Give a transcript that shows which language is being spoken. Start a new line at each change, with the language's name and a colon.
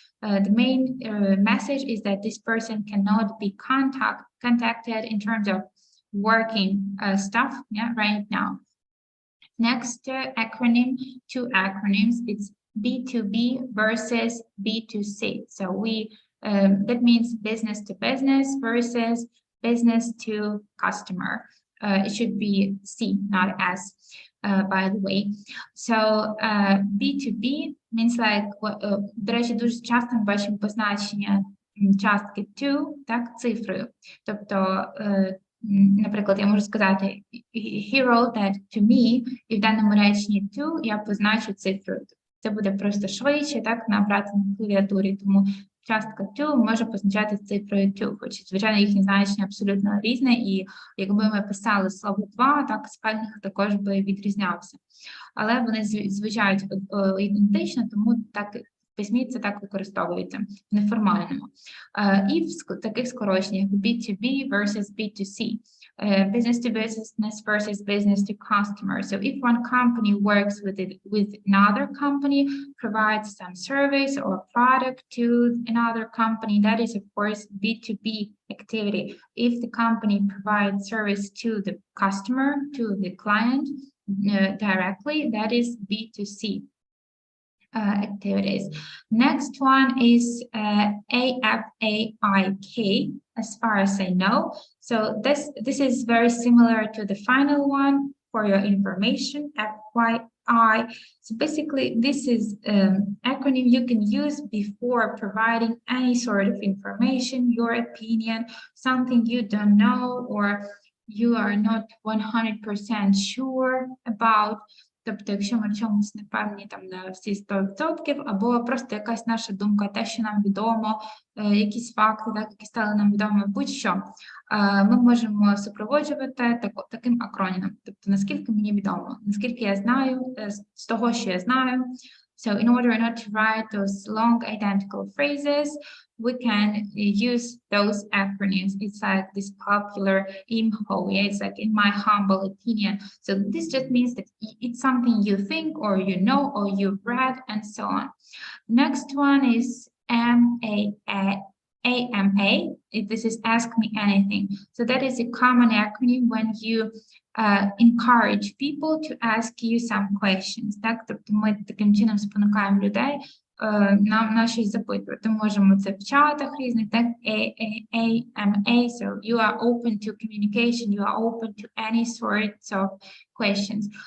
English: The main message is that this person cannot be contacted in terms of working stuff, yeah, right now. Next acronym, two acronyms, it's B2B versus B2C. So that means business to business versus business to customer. It should be C, not S. By the way. So B2B means like,
Ukrainian: до речі, дуже часто ми бачимо позначення частки to, так, цифрою. Тобто, наприклад, я можу сказати,
English: he wrote that to me,
Ukrainian: і в даному реченні to я позначу цифрою. Це буде просто швидше, так, набрати на клавіатурі, тому частка to може позначати цифрою to, хоч, звичайно, їхнє значення абсолютно різне, і якби ми писали слово два, так, спельник також би відрізнявся. Але вони звучають ідентично, тому так в письмі це так використовується в неформальному. І в таких скороченнях B2B versus B2C.
English: Business to business versus business to customer. So if one company works with another company, provides some service or product to another company, that is of course B2B activity. If the company provides service to the customer, to the client directly, that is B2C activities. Next one is AFAIK, as far as I know. So this is very similar to the final one. For your information, FYI. So basically, this is acronym you can use before providing any sort of information, your opinion, something you don't know or you are not 100% sure about.
Ukrainian: Тобто, якщо ми в чомусь не певні там на всі 100%, або просто якась наша думка, те, що нам відомо, якісь факти, так, які стали нам відомі, будь-що, ми можемо супроводжувати таким акронімом. Тобто, наскільки мені відомо, наскільки я знаю, з того, що я знаю.
English: So in order not to write those long identical phrases, we can use those acronyms. It's like this popular info, yeah? It's like in my humble opinion. So this just means that it's something you think or you know or you've read and so on. Next one is AMA. This is Ask Me Anything. So that is a common acronym when you encourage people to ask you some questions.
Ukrainian: Так? Тобто ми таким чином спонукаємо людей на щось запитувати. Можемо це в чатах різних, так?
English: AMA, so you are open to communication, you are open to any sorts of questions.